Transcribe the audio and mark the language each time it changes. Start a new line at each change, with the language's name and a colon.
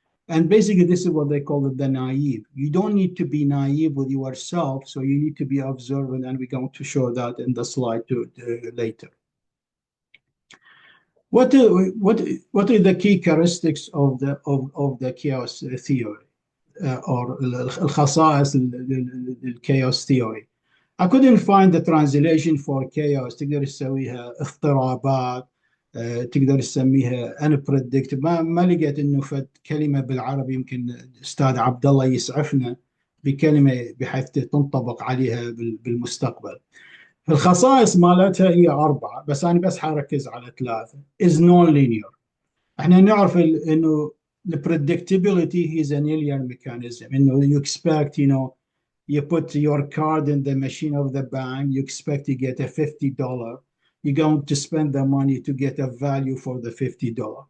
English: And basically, this is what they call it, the naive. You don't need to be naive with yourself, so you need to be observant, and we're going to show that in the slide later. What are the key characteristics of the chaos theory or
Arabic: الخصائص
English: الchaos theory? I couldn't find the translation for chaos.
Arabic: تقدر تسويها اضطرابات، تقدر تسميها unpredictable. ما لقيت انه فد كلمه بالعربي. يمكن استاذ عبد الله يسعفنا بكلمه بحيث تنطبق عليها بالمستقبل. الخصائص مالتها هي 4، بس انا بس حركز على 3.
English: is non-linear.
Arabic: احنا نعرف انه
English: the predictability is a linear mechanism. انه you expect, you put your card in the machine of the bank, you expect to get a $50. You're going to spend the money to get a value for the $50.